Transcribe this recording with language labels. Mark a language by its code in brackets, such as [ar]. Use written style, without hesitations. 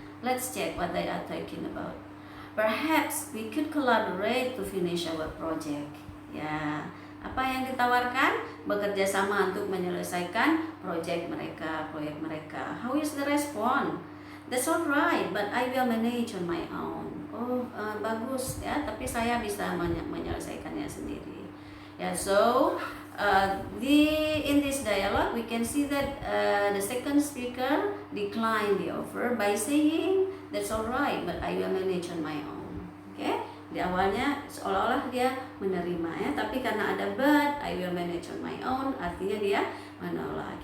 [en] Let's check what they are talking about. Perhaps we could collaborate to finish our project. [id] Ya, apa yang ditawarkan? Bekerja sama untuk menyelesaikan proyek mereka. [en] How is the response? That's alright, but I will manage on my own. [id] Oh, bagus ya, tapi saya bisa menyelesaikannya sendiri. [en] Ya, so in this dialogue we can see that the second speaker declined the offer by saying that's alright, but I will manage on my own. [id] Okay? Di awalnya seolah-olah dia menerima ya, tapi karena ada [en] but I will manage on my own, [id] artinya dia menolak.